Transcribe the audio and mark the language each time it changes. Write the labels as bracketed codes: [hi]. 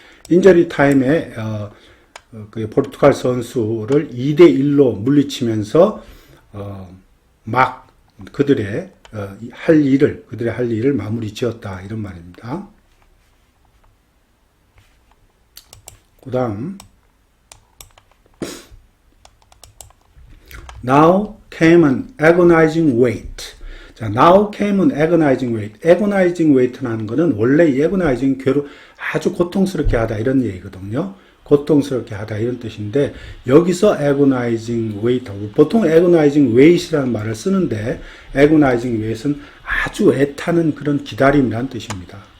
[ko] 인저리 타임에 그 포르투갈 선수를 2대1로 물리치면서 막 그들의 할 일을 마무리 지었다 이런 말입니다. [en] 그다음 Now came an agonizing wait. 자, now came an agonizing wait. [ko] agonizing wait라는 것은 원래 이 agonizing 아주 고통스럽게 하다 이런 얘기거든요. 고통스럽게 하다 이런 뜻인데 여기서 agonizing wait, 보통 agonizing wait이라는 말을 쓰는데 agonizing wait은 아주 애타는 그런 기다림이라는 뜻입니다.